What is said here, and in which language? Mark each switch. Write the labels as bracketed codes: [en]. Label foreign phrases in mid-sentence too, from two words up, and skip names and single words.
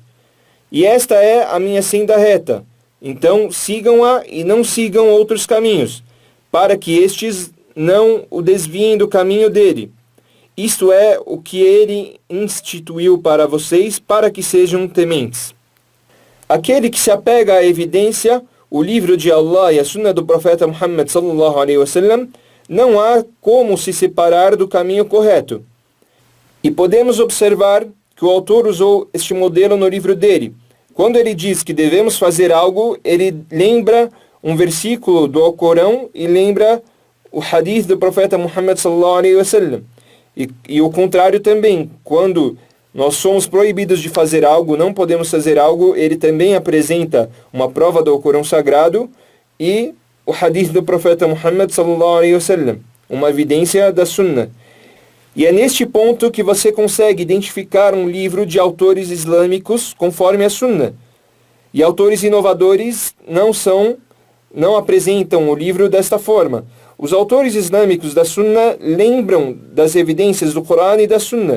[pt] E esta é a minha senda reta. Então sigam-a e não sigam outros caminhos, para que estes não o desviem do caminho dele. Isto é o que ele instituiu para vocês, para que sejam tementes. Aquele que se apega à evidência, o livro de Allah e a Sunna do profeta Muhammad [ar] صلى الله عليه وسلم, [pt] não há como se separar do caminho correto. E podemos observar que o autor usou este modelo no livro dele. Quando ele diz que devemos fazer algo, ele lembra um versículo do Alcorão e lembra o hadith do profeta Muhammad [ar] صلى الله عليه وسلم. [pt] E o contrário também, quando nós somos proibidos de fazer algo, não podemos fazer algo, ele também apresenta uma prova do Alcorão Sagrado e o hadith do profeta Muhammad [ar] صلى الله عليه وسلم, [pt] uma evidência da Sunnah. E é neste ponto que você consegue identificar um livro de autores islâmicos conforme a Sunnah. E autores inovadores não apresentam o livro desta forma. Os autores islâmicos da Sunnah lembram das evidências do Corão e da Sunnah.